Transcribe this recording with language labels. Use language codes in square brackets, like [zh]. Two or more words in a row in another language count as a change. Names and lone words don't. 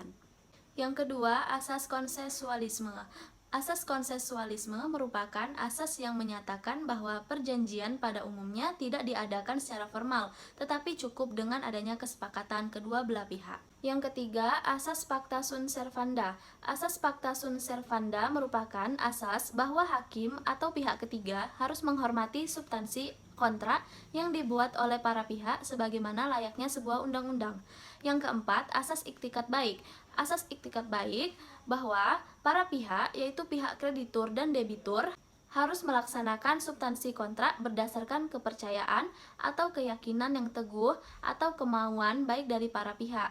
[id] Yang kedua, asas konsensualisme. Asas konsensualisme merupakan asas yang menyatakan bahwa perjanjian pada umumnya tidak diadakan secara formal, tetapi cukup dengan adanya kesepakatan kedua belah pihak. Yang ketiga, asas [la] pacta sunt servanda. [id] Asas [la] pacta sunt servanda [id] merupakan asas bahwa hakim atau pihak ketiga harus menghormati substansi kontrak yang dibuat oleh para pihak sebagaimana layaknya sebuah undang-undang. Yang keempat, asas iktikat baik. Asas iktikat baik bahwa para pihak, yaitu pihak kreditur dan debitur, harus melaksanakan substansi kontrak berdasarkan kepercayaan atau keyakinan yang teguh atau kemauan baik dari para pihak.